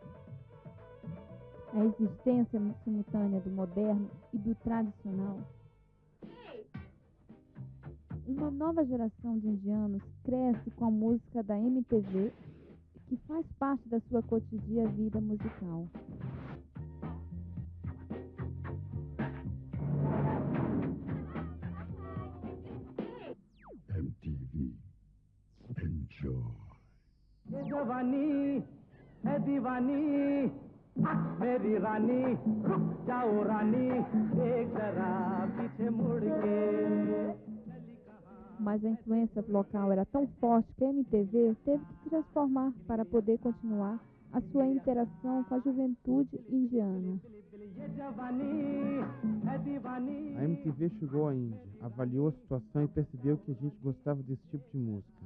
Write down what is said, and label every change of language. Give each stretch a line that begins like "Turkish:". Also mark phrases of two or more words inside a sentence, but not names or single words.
Portuguese: A existência simultânea do moderno e do tradicional. Uma nova geração de indianos cresce com a música da MTV, que faz parte da sua cotidiana vida musical. MTV.
English: Enjoy.
Hindi: ये जवानी है दीवानी मेरी रानी रुक जाओ रानी एक जरा पीछे मुड़ के.
Portuguese: Mas a influência local era tão forte que a MTV teve que se transformar para poder continuar a sua interação com a juventude indiana. A MTV chegou à Índia, avaliou a situação e percebeu que a gente gostava desse tipo de música.